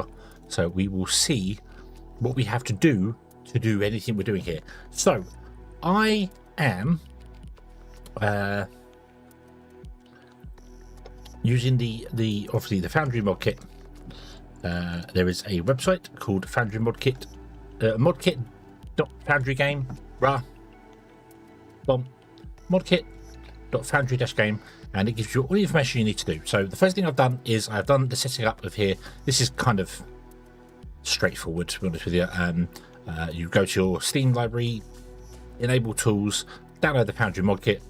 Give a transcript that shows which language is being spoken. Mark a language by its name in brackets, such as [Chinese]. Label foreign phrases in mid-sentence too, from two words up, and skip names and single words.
[English] So we will see what we have to do anything we're doing here. So, I am using the obviously the Foundry mod kit. There is a website called Foundry mod kit, modkit.foundrygame. Modkit.foundry-game, and it gives you all the information you need to do. So the first thing I've done is I've done the setting up of here. This is kind of straightforward, to be honest with you. You go to your Steam library, enable tools, download the Foundry mod kit.